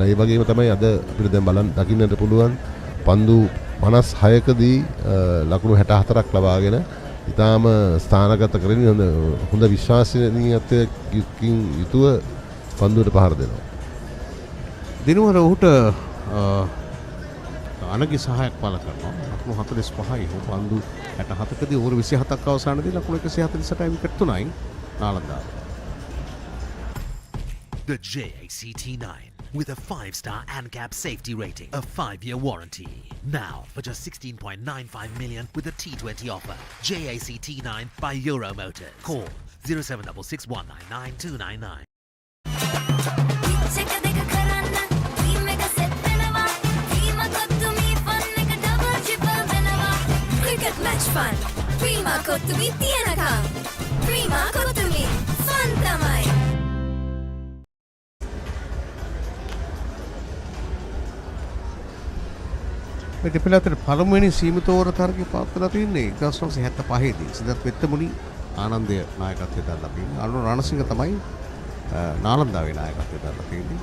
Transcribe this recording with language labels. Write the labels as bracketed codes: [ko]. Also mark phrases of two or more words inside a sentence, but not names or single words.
[si] ඒ වගේම තමයි අද අපිට දැන් දකින්නට පුළුවන් පන්දු 56කදී ලකුණු 64ක් ලබාගෙන ඉතාම ස්ථානගත කරගෙන හොඳ විශ්වාසනීයත්වයකින් යුතුව පන්දුවට පහර දෙනවා. දිනවල ඔහුට අනගි සහායක් පළ කරනවා. ලකුණු 45යි. ඔහු පන්දු 67කදී ඕවර් 27ක් අවසානයේදී ලකුණු 148යි විකට් 3යි නාලන්දාව. [en] The JACT9 with a 5-star ANCAP safety rating, a 5-year warranty. Now, for just 16.95 million with a T20 offer. JAC T9 by Euro Motors. Call 0766199 Cricket match fun. [si] Prima කොත්තුමී තියනකම්. Prima කොත්තුමී fun තමයි. මේ දෙපළ අතර පළමුවෙනි සීමිත ඕවර තරගය පවත්වලා තින්නේ 1975 දී සිද්ධාර්ථ වෙත්තමුණි ආනන්දය නායකත්වයෙන් දාලා තින්නේ. අනුර රණසිංහ තමයි නාලන්දාවේ නායකත්වයෙන් දාලා තින්නේ.